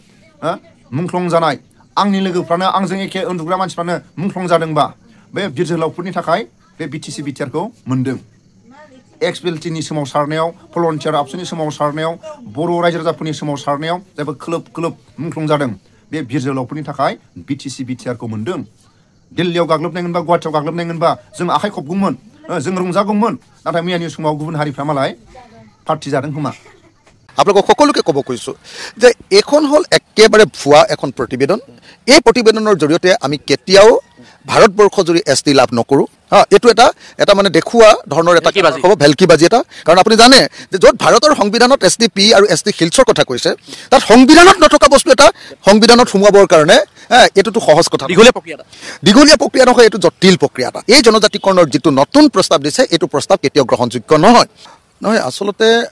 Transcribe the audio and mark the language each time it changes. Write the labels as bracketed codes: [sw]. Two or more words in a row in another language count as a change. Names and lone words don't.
[brx] मुंख्लं जानाय आंनि लोगोफ्रानो आंजों एखे उन्दुग्रा मानसिफ्रानो मुंख्लं जादोंबा बे बिर जोहोलावफोरनि थाखाय बे बिटिसि बिटिआरखौ मोन्दों एक्सपेलसिनि सोमावसारनायाव भलन्टियार आबसुनि सोमावसारनायाव बर' रायजो राजाफोरनि सोमावसारनायाव जायफोर खोलोब खोलोब मुंख्लं जादों बे बिर जोहोलावफोरनि थाखाय बिटिसि बिटिआरखौ मोन्दों दिल्लीयाव गाग्लोबनायमोनबा गुवाहाटियाव गाग्लोबनायमोनबा जों आखाइ खबगौमोन जों रंजागौमोन नाथाय मैयानि समाव गुबुन हारिफ्रा मालाय पार्टी जादों खोमा [as] আপোনালোকক সকলোকে ক'ব কৈছোঁ যে এখন হ'ল একেবাৰে ভুৱা এখন প্ৰতিবেদন এই প্ৰতিবেদনৰ জৰিয়তে আমি কেতিয়াও ভাৰতবৰ্ষ জুৰি এছটি লাভ নকৰোঁ এইটো এটা মানে দেখুওৱা ধৰণৰ এটা হ'ব ভেলকিবাজি এটা কাৰণ আপুনি জানে যে য'ত ভাৰতৰ সংবিধানত এছটি পি আৰু এছটি হিলছৰ কথা কৈছে তাত সংবিধানত নথকা বস্তু এটা সংবিধানত সোমোৱাবৰ কাৰণে এইটোতো সহজ কথা দীঘলীয়া প্ৰক্ৰিয়া নহয় এইটো জটিল প্ৰক্ৰিয়া এটা এই জনজাতিকৰণৰ যিটো নতুন প্ৰস্তাৱ দিছে এইটো প্ৰস্তাৱ কেতিয়াও গ্ৰহণযোগ্য নহয় আসলতে